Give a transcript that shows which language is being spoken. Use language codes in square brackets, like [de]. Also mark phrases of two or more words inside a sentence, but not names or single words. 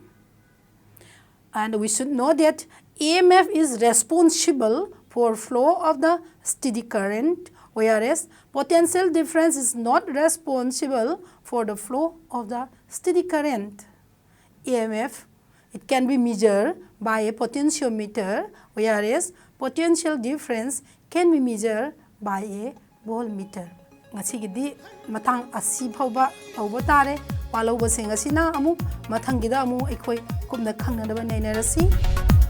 [en] And we should know that EMF is responsible for flow of the steady current, whereas potential difference is not responsible for the flow of the steady current. EMF, it can be measured by a potentiometer, whereas potential difference can be measured by a voltmeter. [mni] Ngasigidi matang asi phauba tauba tare walauba sing asina amu mathangida amu ekhoi kumna khangnadaba nainarasi.